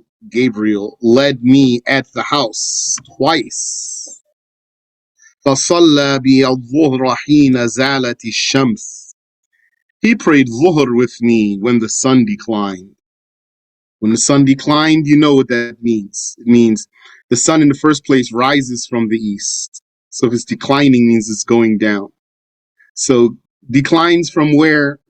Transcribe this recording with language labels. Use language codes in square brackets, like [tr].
[en] Gabriel led me at the house twice. [ar] فصلى بي الظهر حين زالت الشمس. [en] He prayed Dhuhr with me when the sun declined. When the sun declined, you know what that means. It means the sun in the first place rises from the east. So if it's declining, means it's going down. So declines from where?